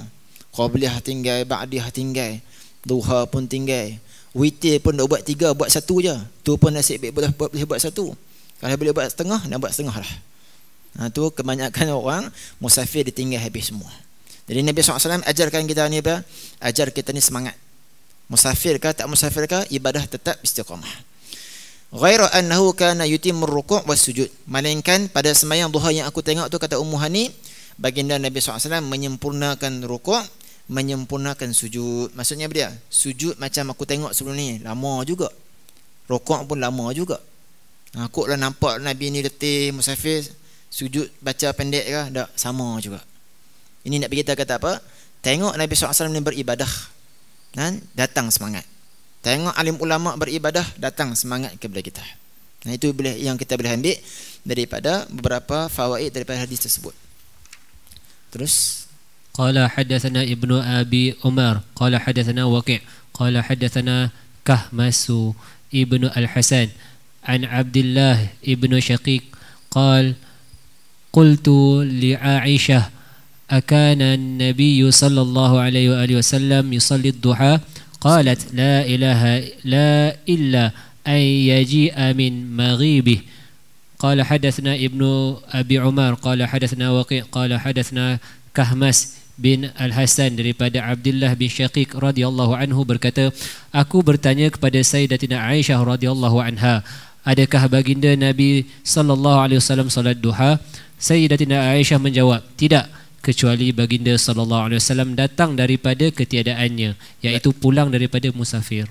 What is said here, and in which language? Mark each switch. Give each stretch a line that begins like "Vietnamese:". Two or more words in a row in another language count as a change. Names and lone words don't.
Malay: Qabliyah tinggal, ba'diyah tinggal, duha pun tinggal, witir pun nak buat 3, buat 1 je. Tu pun nasib baik boleh buat 1. Kalau boleh buat setengah, nak buat setengah lah. Tu kebanyakan orang musafir ditinggal habis semua. Jadi Nabi SAW ajarkan kita ni apa? Ajar kita ni semangat. Musafir ke tak musafir ke, ibadah tetap istiqamah.
Arabic: غير أنه كان يتم الركوع والسجود.
Malay: Melainkan pada sembahyang duha yang aku tengok tu, kata Ummu Hani, baginda Nabi SAW menyempurnakan ruku', menyempurnakan sujud. Maksudnya apa dia? Sujud macam aku tengok sebelum ni, lama juga. Ruku' pun lama juga. Aku lah nampak Nabi ni letih musafir, sujud baca pendek ke? Tak, sama juga. Ini nak beritahu kata apa? Tengok Nabi SAW ni beribadah, dan datang semangat. Tengok alim ulama beribadah, datang semangat kepada kita. Nah, itu yang kita boleh ambil daripada beberapa fawaid daripada hadis tersebut. Terus
Arabic: قال حدثنا ابن أبي عمر قال حدثنا وكيع قال حدثنا كهمس ابن الحسن عن عبد الله ابن شقيق قال قلت لعائشة أكان النبي صلى الله عليه وآله وسلم يصلي الضحى قالت لا إله لا إلا أن يجيء من مغيبه. قال حدثنا ابن أبي عمر قال حدثنا وكيع قال حدثنا كهمس بن الحسن
Malay: daripada Abdullah bin Syaqiq
Arabic: رضي الله عنه
Malay: berkata, aku bertanya kepada Sayyidatina Aisyah
Arabic: رضي الله عنها,
Malay: adakah baginda Nabi
Arabic: صلى الله عليه وسلم
Malay: salat duha? Sayyidatina Aisyah menjawab, tidak, kecuali baginda
Arabic: صلى الله عليه وسلم
Malay: datang daripada ketiadaannya, iaitu pulang daripada musafir.